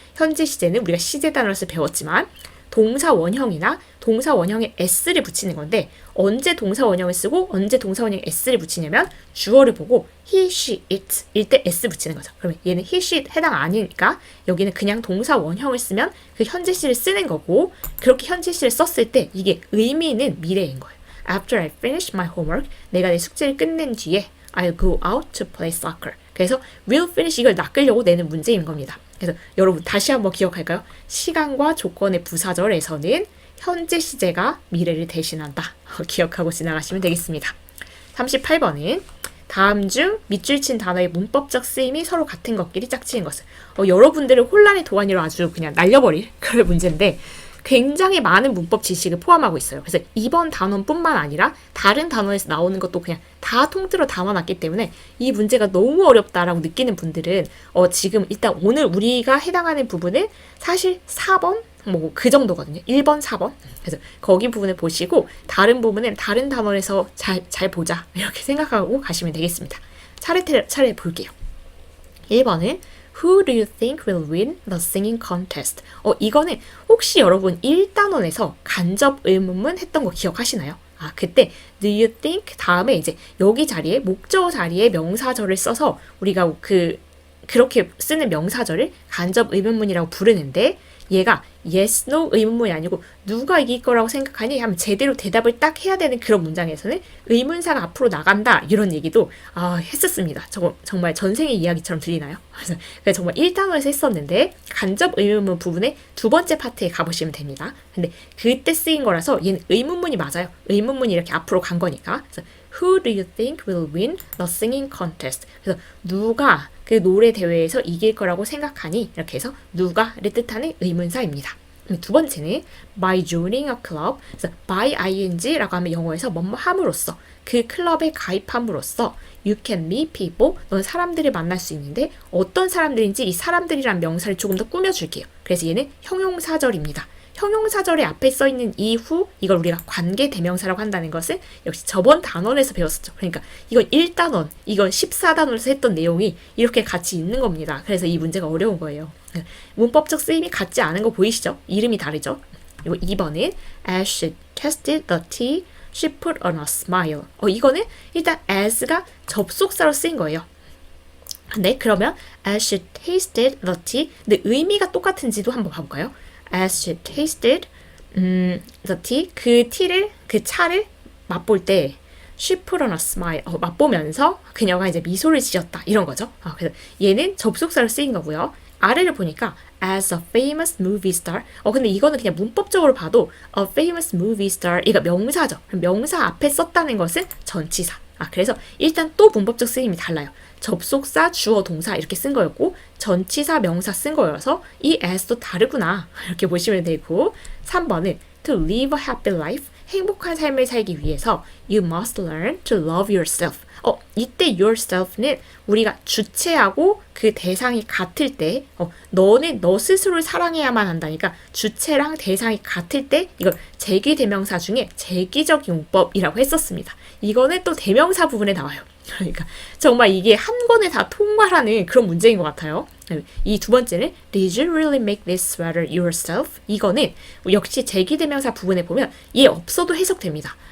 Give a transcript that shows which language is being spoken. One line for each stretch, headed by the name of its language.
Korean: 현재 시제는 우리가 시제 단어를 배웠지만 동사 원형이나 동사 원형에 s를 붙이는 건데 언제 동사 원형을 쓰고 언제 동사 원형에 s를 붙이냐면 주어를 보고 he, she, it 일 때 s 붙이는 거죠. 그러면 얘는 he, she, it 해당 아니니까 여기는 그냥 동사 원형을 쓰면 그 현재 시를 쓰는 거고 그렇게 현재 시를 썼을 때 이게 의미는 미래인 거예요.
English: After I finish my homework,
Korean: 내가 내 숙제를 끝낸 뒤에
English: I'll go out to play soccer.
Korean: 그래서 will finish 이걸 낚으려고 내는 문제인 겁니다. 그래서 여러분 다시 한번 기억할까요? 시간과 조건의 부사절에서는 현재 시제가 미래를 대신한다. 기억하고 지나가시면 되겠습니다. 38번은 다음 중 밑줄 친 단어의 문법적 쓰임이 서로 같은 것끼리 짝지은 것은 여러분들을 혼란의 도가니로 아주 그냥 날려버릴 그런 문제인데 굉장히 많은 문법 지식을 포함하고 있어요. 그래서 이번 단원뿐만 아니라 다른 단원에서 나오는 것도 그냥 다 통틀어 담아놨기 때문에 이 문제가 너무 어렵다라고 느끼는 분들은 지금 일단 오늘 우리가 해당하는 부분은 사실 4번 그 정도거든요. 1번, 4번. 그래서 거기 부분을 보시고 다른 부분은 다른 단원에서 잘 보자 이렇게 생각하고 가시면 되겠습니다. 차례 볼게요. 1번은
English: Who do you think will win the singing contest?
Korean: 이거는 혹시 여러분 1단원에서 간접 의문문 했던 거 기억하시나요? 그때 do you think 다음에 이제 여기 자리에 목적어 자리에 명사절을 써서 우리가 그렇게 쓰는 명사절을 간접 의문문이라고 부르는데 얘가 yes, no 의문문이 아니고 누가 이길 거라고 생각하니 하면 제대로 대답을 딱 해야 되는 그런 문장에서는 의문사가 앞으로 나간다 이런 얘기도 했었습니다. 저거 정말 전생의 이야기처럼 들리나요? 그래서 정말 1단원에서 했었는데 간접 의문문 부분의 두 번째 파트에 가보시면 됩니다. 근데 그때 쓰인 거라서 얘는 의문문이 맞아요. 의문문이 이렇게 앞으로 간 거니까.
English: 그래서 Who do you think will win the singing contest?
Korean: 그래서 누가 그 노래 대회에서 이길 거라고 생각하니? 이렇게 해서 누가를 뜻하는 의문사입니다. 두 번째는
English: by joining a club.
Korean: 그래서 by ing라고 하면 영어에서 뭐뭐 함으로써 그 클럽에 가입함으로써
English: you can meet people.
Korean: 넌 사람들을 만날 수 있는데 어떤 사람들인지 이 사람들이란 명사를 조금 더 꾸며줄게요. 그래서 얘는 형용사절입니다. 형용사절의 앞에 써있는 이후 이걸 우리가 관계대명사라고 한다는 것은 역시 저번 단원에서 배웠었죠. 그러니까 이건 1단원, 이건 14단원에서 했던 내용이 이렇게 같이 있는 겁니다. 그래서 이 문제가 어려운 거예요. 문법적 쓰임이 같지 않은 거 보이시죠? 이름이 다르죠? 그리고 2번은
English: As she tasted the tea, she put on a smile.
Korean: 이거는 일단 as가 접속사로 쓰인 거예요. 네, 그러면
English: As she tasted the tea.
Korean: 근데 의미가 똑같은지도 한번 봐볼까요?
English: As she tasted the tea,
Korean: 그 차를 맛볼 때
English: she put on a smile,
Korean: 맛보면서 그녀가 이제 미소를 지었다 이런 거죠. 그래서 얘는 접속사로 쓰인 거고요. 아래를 보니까
English: as a famous movie star.
Korean: 근데 이거는 그냥 문법적으로 봐도 a famous movie star 이거 명사죠. 명사 앞에 썼다는 것은 전치사. 그래서 일단 또 문법적 쓰임이 달라요. 접속사, 주어, 동사 이렇게 쓴 거였고 전치사, 명사 쓴 거여서 이 as도 다르구나 이렇게 보시면 되고 3번은
English: to live a happy life.
Korean: 행복한 삶을 살기 위해서
English: you must learn to love yourself.
Korean: 이때 yourself는 우리가 주체하고 그 대상이 같을 때 너는 너 스스로를 사랑해야만 한다니까 주체랑 대상이 같을 때 이걸 제기대명사 중에 제기적 용법이라고 했었습니다. 이거는 또 대명사 부분에 나와요. 그러니까 정말 이게 한 권에 다 통과하는 그런 문제인 것 같아요. 이 두 번째는
English: Did you really make this sweater yourself?
Korean: 이거는 역시 제기대명사 부분에 보면 얘 없어도 해석됩니다.